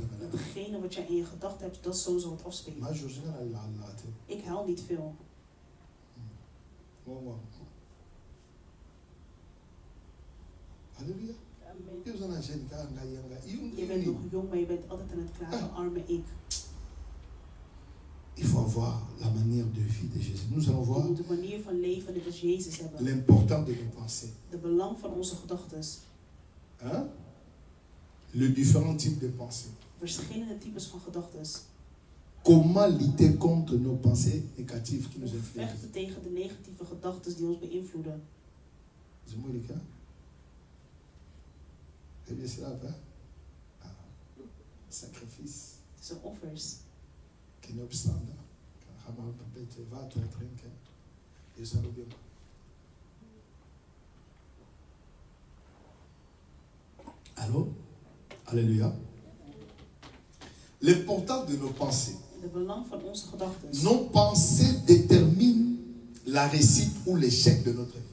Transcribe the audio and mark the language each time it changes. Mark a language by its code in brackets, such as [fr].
[nl] Hetgene wat jij in je gedachten hebt, dat zo zal het afspelen. Ik huil niet veel. Halleluja. Je bent nog jong, maar je bent altijd aan het klagen, arme ik. [fr] Il faut avoir la manière de vie de Jésus. Nous allons voir [nl] de manier van leven net als Jezus hebben. [fr] L'important de nos pensées. [nl] De belang van onze gedachten. Hein? [fr] Le différent type de pensées. [nl] Verschillende types van gedachten. [fr] Comment lutter contre nos pensées négatives qui nous influencent? [nl] Vechten tegen de negatieve gedachten die ons beïnvloeden. [fr] C'est [nl] moeilijk, hè? Heb je slaap, hè? Sacrifice. Het zijn offers. Geen opstanden. Ga maar een beetje water drinken. Je zal ook bien. [fr] Allô? Alléluia. L'importance de nos pensées. [nl] De belang van onze gedachten. [fr] Nos pensées déterminent la réussite ou l'échec de notre vie.